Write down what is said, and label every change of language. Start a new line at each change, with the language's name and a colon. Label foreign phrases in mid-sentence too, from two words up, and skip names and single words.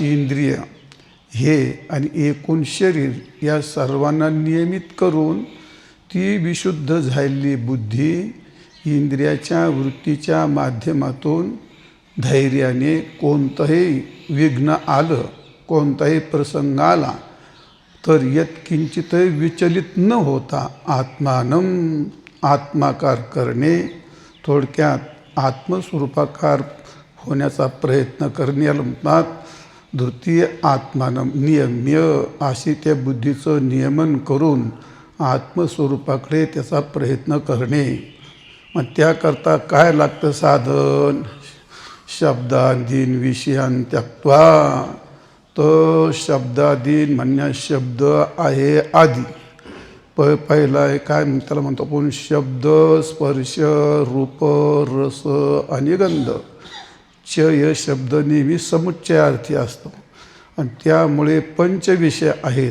Marathi: इंद्रिय हे आणि एकूण शरीर या सर्वांना नियमित करून ती विशुद्ध झालेली बुद्धी इंद्रियाच्या वृत्तीच्या माध्यमातून धैर्याने कोणतंही विघ्न आलं, कोणताही प्रसंग आला तर यत्किंचितही विचलित न होता आत्माकार करणे. थोडक्यात आत्मस्वरूपाकार होण्याचा प्रयत्न करण्याला म्हणतात
Sanskrit: धृतीय आत्मानं नियम्य
Marathi: अशी त्या बुद्धीचं नियमन करून आत्मस्वरूपाकडे त्याचा प्रयत्न करणे. मग त्याकरता काय लागतं साधन?
Sanskrit: शब्दादीन विषयान त्यक्त्वा.
Marathi: तर शब्दादीन म्हणण्यास शब्द आहे आधी. पहिला आहे काय त्याला म्हणतो आपण शब्द, स्पर्श, रूप, रस आणि गंध. य शब्द नेहमी समुच्चयार्थी असतो आणि त्यामुळे पंचविषय आहेत.